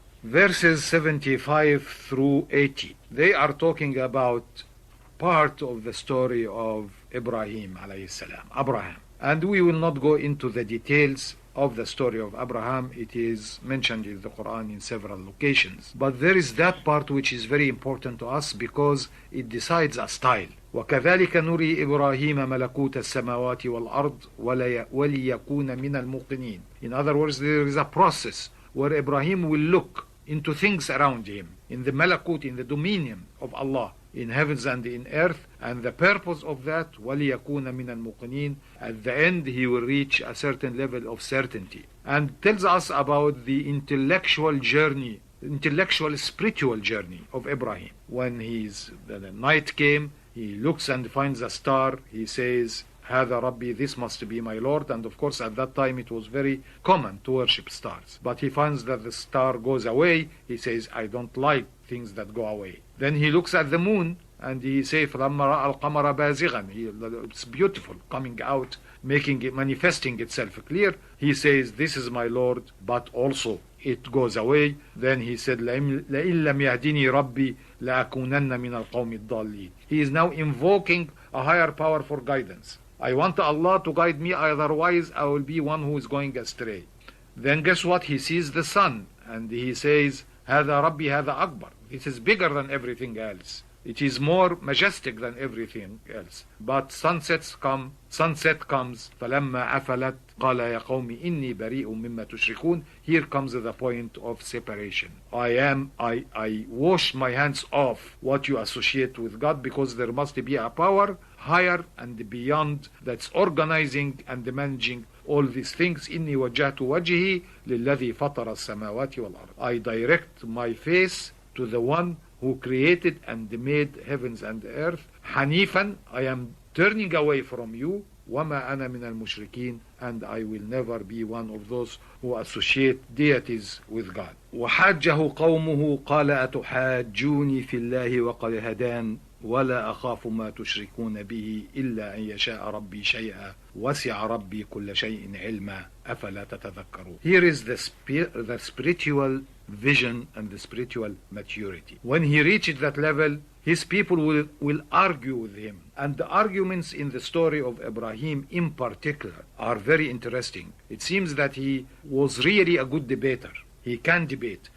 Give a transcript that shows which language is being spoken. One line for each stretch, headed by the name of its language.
English: Verses 75 through 80. They are talking about part of the story of Ibrahim alayhi salam, Abraham. And we will not go into the details of the story of Abraham. It is mentioned in the Quran in several locations. But there is that part which is very important to us because it decides a style.
Arabic: وكذلك نري إبراهيم ملكوت السماوات والأرض وليكون من الموقنين.
English: In other words, there is a process where Ibrahim will look into things around him, in the malakut, in the dominion of Allah, in heavens and in earth, and the purpose of that,
Arabic: وَلِيَكُونَ مِنَ الْمُقِنِينَ.
English: At the end, he will reach a certain level of certainty. And tells us about the intellectual journey, intellectual spiritual journey of Ibrahim. When the night came, he looks and finds a star, he says,
Arabic: هذا ربي,
English: this must be my Lord. And of course at that time it was very common to worship stars. But he finds that the star goes away. He says, I don't like things that go away. Then he looks at the moon and he says,
Arabic: فَلَمَّا رَأَى الْقَمَرَ بَازِغًا.
English: It's beautiful, coming out, making it, manifesting itself clear. He says, this is my Lord, but also it goes away. Then he said,
Arabic: لَإِن لَمْ يَهْدِنِي رَبِّي لَأَكُونَنَّ مِنَ الْقَوْمِ الضَّالِّينَ.
English: He is now invoking a higher power for guidance. I want Allah to guide me, otherwise I will be one who is going astray. Then guess what? He sees the sun and he says,
Arabic: هذا ربي هذا أكبر.
English: It is bigger than everything else. It is more majestic than everything else. But sunset comes.
Arabic: فلما أفلت قال يا قوم إني بريء مما تشركون.
English: Here comes the point of separation. I wash my hands off what you associate with God, because there must be a power higher and beyond that's organizing and managing all these things.
Arabic: إني وجهت وجهي للذي فطر السماوات والأرض.
English: I direct my face to the one who created and made heavens and earth.
Arabic: حنيفا,
English: I am turning away from you.
Arabic: وما أنا من المشركين,
English: and I will never be one of those who associate deities with God.
Arabic: وحاجه قومه قال أتحاجوني في الله وقد هدان ولا أخاف ما تشركون به إلا أن يشاء ربي شيئا وسع ربي كل شيء علما أفلا تتذكرون.
English: Here is the spiritual vision and the spiritual maturity. When he reached that level, his people will argue with him. And the arguments in the story of Ibrahim in particular are very interesting. It seems that he was really a good debater. He can debate.